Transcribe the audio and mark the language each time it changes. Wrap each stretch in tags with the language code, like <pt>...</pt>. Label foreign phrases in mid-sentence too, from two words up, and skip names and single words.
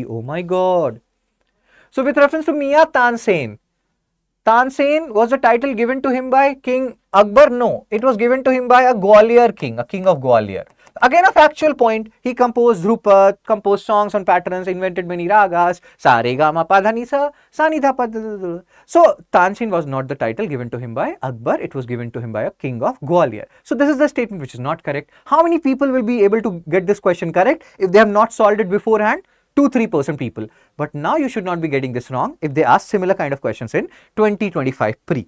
<en>Oh my God. So with reference to Mia Tansen, Tansen was a title given to him by King Akbar? No, it was given to him by a Gwalior king, a king of Gwalior. Again, a factual point. He composed Dhrupat, composed songs on patterns, invented many ragas, sa re ga ma pa dha ni sa, sa ni dha pa dha dha. So Tansen was not the title given to him by Akbar. It was given to him by a king of Gwalior. So this is the statement which is not correct. How many people will be able to get this question correct if they have not solved it beforehand? 2-3% people. But now you should not be getting this wrong if they ask similar kind of questions in 2025 pre.</en>